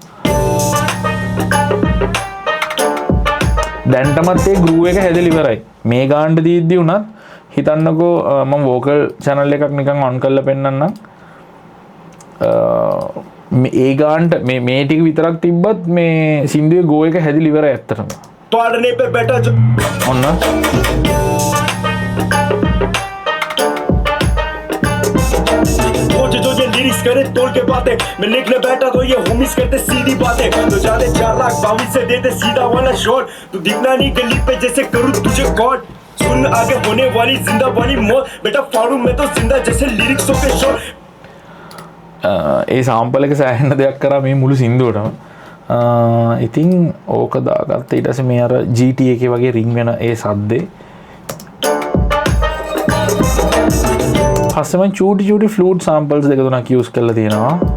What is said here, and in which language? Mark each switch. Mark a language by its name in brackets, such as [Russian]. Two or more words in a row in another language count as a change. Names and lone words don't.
[Sinhala] දැන්ටමත් ඒ ගෲව් එක හැදලා ඉවරයි. මේ ගානට දීද්දි උනත් හිතන්නකෝ මම වෝකල් channel එකක් නිකන් ඔන් කරලා පෙන්නන්නම්. ඒ ගානට මේ ටික විතරක් තිබ්බත් මේ සින්දුවේ ගෝ එක හැදිලා ඉවරයි ඇත්තටම. [Hindi] तोड़ने पे बैठा जो [Sinhala] ඔන්න [Hindi] जो ये लिरिक्स करे तोड़ के बातें मैं लिखने बैठा तो ये होमिस करते सीधी बातें तो जाने 4,22,000 से देते सीधा वाला शॉट तू दिखना नहीं गली पे जैसे करूँ तुझे कॉट सुन आगे होने वाली जिंदा वाली मौत बेटा फाड़ू मैं तो जिंदा जैसे लिरिक्सों के शॉट [Sinhala] ඒ සාම්පල් එක සෑහෙන දෙයක් කරා මේ මුළු සින්දුවටම. ඉතින් ඕක දාගත්ත ඊට පස්සේ මේ අර GT එකේ වගේ රින් වෙන ඒ සද්දේ. පස්සේ මම චූටි ෆ්ලූට් සාම්පල්ස් දෙක තුනක් යූස් කරලා තියෙනවා.